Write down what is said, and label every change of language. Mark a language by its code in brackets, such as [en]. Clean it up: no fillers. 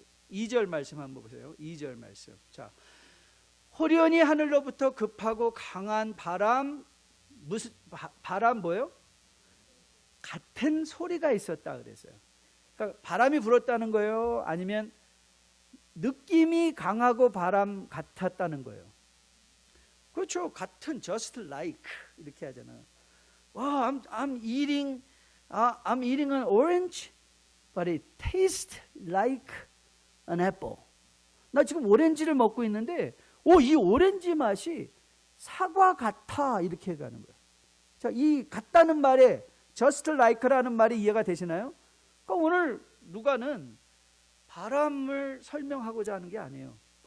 [ko] 2절 말씀 한번 보세요. 2절 말씀. 자, 호련히 하늘로부터 급하고 강한 바람, 무슨 바람 뭐예요? 같은 소리가 있었다 그랬어요. 그러니까 바람이 불었다는 거예요? 아니면 느낌이 강하고 바람 같았다는 거예요? 그렇죠. 같은 [en] just like [ko] 이렇게 하잖아요. [en] 와, I'm eating an orange, but it tastes like an apple. [ko] 나 지금 오렌지를 먹고 있는데, 이 오렌지 맛이 사과 같아 이렇게 가는 거예요. 자, 이 같다는 말에 [en] just like [ko] 라는 말이 이해가 되시나요? 그러니까 오늘 누가는 바람을 설명하고자 하는 게 아니에요.